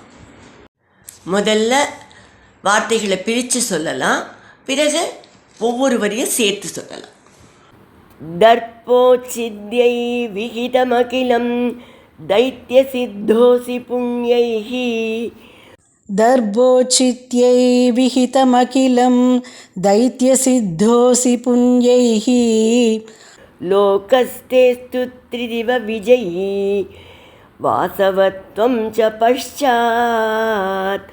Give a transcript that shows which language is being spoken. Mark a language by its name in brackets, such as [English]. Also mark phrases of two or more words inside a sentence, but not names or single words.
[Tamil] முதல்ல வார்த்தைகளை பிரித்து சொல்லலாம், பிறகு ஒவ்வொரு வரியும் சேர்த்து சொல்லலாம். [Sanskrit] दर्भोचित्यै विहितमखिलं दैत्य सिद्धोऽसि पुण्यैः. दर्भोचित्यै विहितमखिलं दैत्यसिद्धोऽसि पुण्यैः. लोकस्तेस्तु त्रिदिव विजयी वासवत्वं च पश्चात्.